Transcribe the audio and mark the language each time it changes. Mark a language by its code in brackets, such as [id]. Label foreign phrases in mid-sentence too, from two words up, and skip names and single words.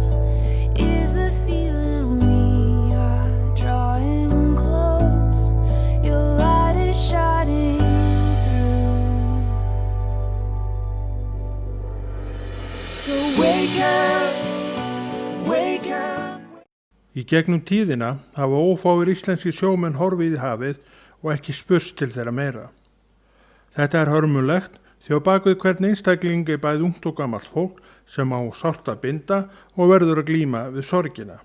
[en] Is the feeling we are drawing close, your light is shining through. So wake up, wake up. [is] Í gegnum tíðina hafa ófáir íslenski sjómenn horfið í hafið og ekki spurst til þeirra meira. Þetta hörmulegt því á bakvið hvern einstakling bæði ungt og gamalt fólk sem á sárt að binda og verður að glíma við sorgina.